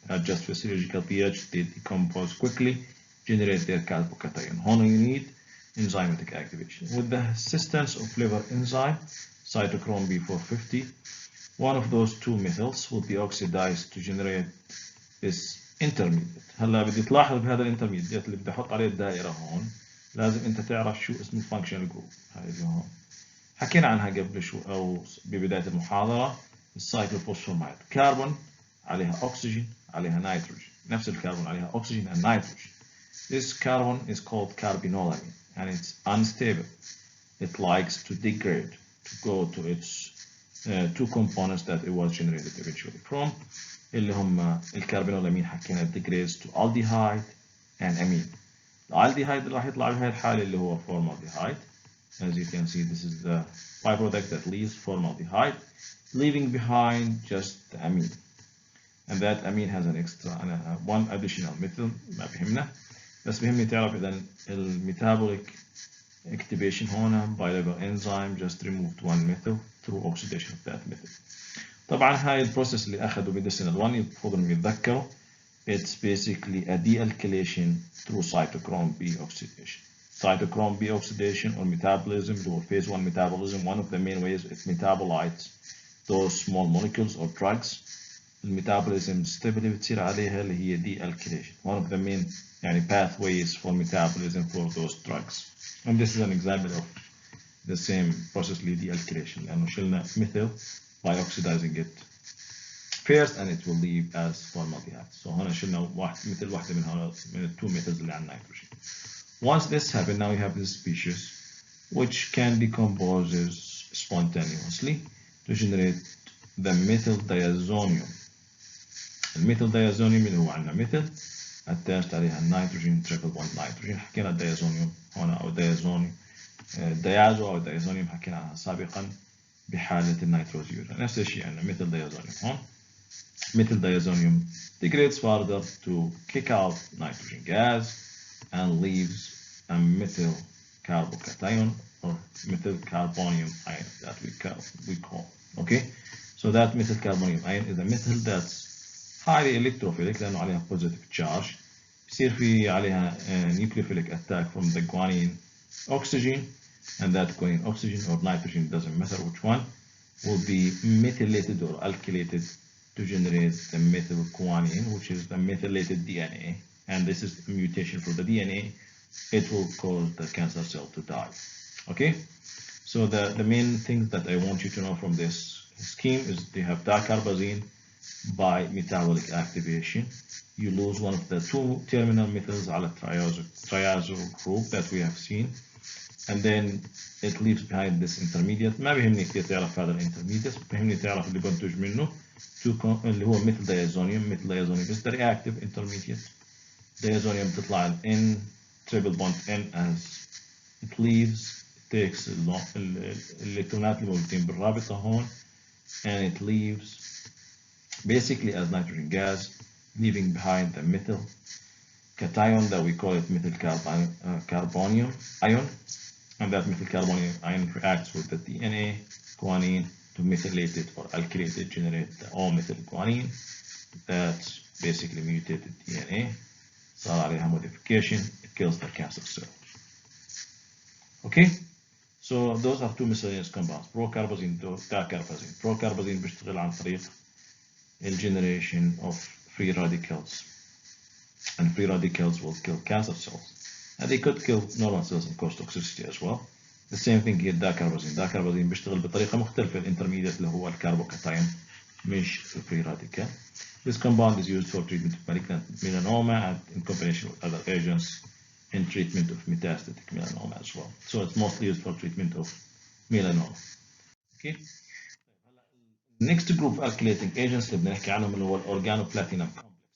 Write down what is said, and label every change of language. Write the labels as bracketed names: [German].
[English] At just physiological pH, they decompose quickly, generate their carbocation. Here you need enzymatic activation. With the assistance of liver enzyme, cytochrome B450, one of those 2 methyls will be oxidized to generate this intermediate. [Arabic] هلا بدي تلاحظ بهذا الانترميديت اللي بدي احط عليه الدائرة هون، لازم انت تعرف شو اسم الفانكشنال جروب. هاي اللي هون حكينا عنها قبل شو او ببداية المحاضرة. السايكلوفوسفاميد، كربون عليها اكسجين عليها نيتروجين، نفس الكربون عليها اكسجين [English] and nitrogen. This carbon is called carbinolamine and it's unstable. It likes to degrade to go to its 2 components that it was generated eventually from, [Arabic] اللي هم الكربينولامين حكينا [English] degrades to aldehyde and amine. [Arabic] الالديهايد اللي راح يطلع بهاي الحالة اللي هو formaldehyde. [English] As you can see, this is the byproduct that leaves formaldehyde, leaving behind just the amine. And that amine has an extra one additional methyl. [Arabic] ما بيهمنا، بس بيهمني تعرف إذا الميتابوليك [English] activation [Arabic] هنا [English] by liver enzyme just removed 1 methyl through oxidation of that methyl. [Arabic] طبعا هاي البروسيس اللي أخذوا [English] medicinal 1 [Arabic] المفروض إنهم يتذكروا. [English] It's basically a dealkylation through cytochrome B oxidation. Cytochrome B oxidation or metabolism, or phase 1 metabolism, one of the main ways it metabolites those small molecules or drugs. [Arabic] الميتابوليزم step اللي بتصير عليها اللي هي dealkylation. [English] One of the main [Arabic] يعني [English] pathways for metabolism for those drugs. And this is an example of the same process اللي dealkylation، [Arabic] لأنه شلنا [English] methyl by oxidizing it first and it will leave as formaldehyde. [Arabic] So هنا شلنا مثل واحدة من ال 2 methyls اللي على النيتروجين. [English] Once this happens, now you have this species which can decompose spontaneously to generate the methyl diazonium. [Arabic] الميثيل diazonium اللي هو عندنا [English] methyl attached [Arabic] عليها النيتروجين [English] triple bond nitrogen. [Arabic] حكينا الديازونيوم هنا او الديازونيوم ديازو او الديازونيوم حكينا عنها سابقا بحالة النيتروزيوريا. نفس الشيء عندنا methyl diazonium هون. [English] Methyl diazonium degrades further to kick out nitrogen gas and leaves a methyl carbocation or methyl carbonium ion that we call. Okay, so that methyl carbonium ion is a methyl that's highly electrophilic [Arabic] لأنه عليها [English] positive charge. [Arabic] يصير في عليها [English] nucleophilic attack from the guanine oxygen, and that guanine oxygen or nitrogen, doesn't matter which one, will be methylated or alkylated to generate the methyl guanine, which is the methylated DNA, and this is a mutation for the DNA. It will cause the cancer cell to die. Okay, so the main thing that I want you to know from this scheme is they have dicarbazine by metabolic activation. You lose one of the two terminal methyls على triazo group that we have seen, and then it leaves behind this intermediate. [Arabic] ما بيهمني كثير تعرف هذا الانترميديت، بيهمني تعرف اللي بنتج منه اللي هو مثل diazonium. [English] مثل diazonium is the reactive intermediate. Diazonium [Arabic] بتطلع ال [English] N triple bond N as it leaves, it takes [Arabic] الالكترونات اللي موجودين بالرابطة هون, [English] and it leaves basically as nitrogen gas, leaving behind the methyl cation that we call it methyl carbonium ion, and that methyl carbonium ion reacts with the DNA guanine to methylate it or alkylate it, generate the all-methyl guanine. That's basically mutated DNA. [Arabic] صار عليها [English] modification, it kills the cancer cell. Okay, so those are two miscellaneous compounds, procarbazine dicarbazine. Procarbazine [Arabic] بيشتغل عن طريق [English] generation of free radicals, and free radicals will kill cancer cells, and they could kill normal cells and cause toxicity as well. The same thing here dicarbazine. [Arabic] Dicarbazine بيشتغل بطريقة مختلفة. الانترميديت اللي هو الكربوكاتاين مش [English] free radical. This compound is used for treatment of malignant melanoma and in combination with other agents in treatment of metastatic melanoma as well. So it's mostly used for treatment of melanoma. Okay. Next group of alkylating agents [Arabic] اللي بنحكي عنهم اللي هو [English] organoplatinum complexes.